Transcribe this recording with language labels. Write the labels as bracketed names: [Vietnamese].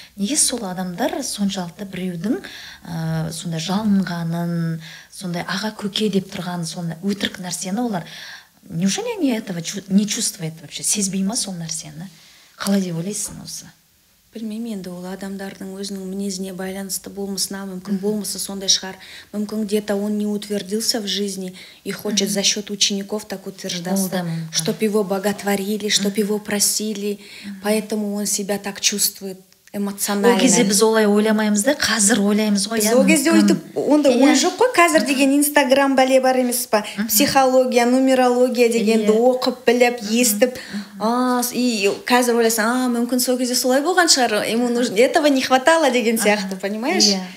[Kazakh] Неге сол адамдар соншалықты біреудің сондай жалынғанын, сондай аға көке деп тұрған сондай өтірік нәрсені олар, [Russian] неужели они этого не чувствует вообще, [Kazakh] сезбей ма сол нәрсені? Қалай деп ойлайсың осы? Білмеймін, енді ол адамдардың өзінің мінезіне байланысты болмысына, мүмкін болмысы сондай шығар. [Russian] Мүмкін где-то он не утвердился в жизни и хочет за счет учеников так утверждаться, чтоб его боготворили, чтоб его просили, поэтому он себя так чувствует эмоционально. [Kazakh] Ол кезде біз олай ойламаймыз да, қазір ойлаймыз ғой. Ол кезде өйтіп, онда ой жоқ қой, қазір деген Инстаграм бәле бар емес па, психология, нумерология дегенді оқып, біліп, естіп, и қазір ойласаң, мүмкін сол кезде солай болған шығар, [Russian] ему нужно, этого не хватало [Kazakh] деген сияқты, понимаешь?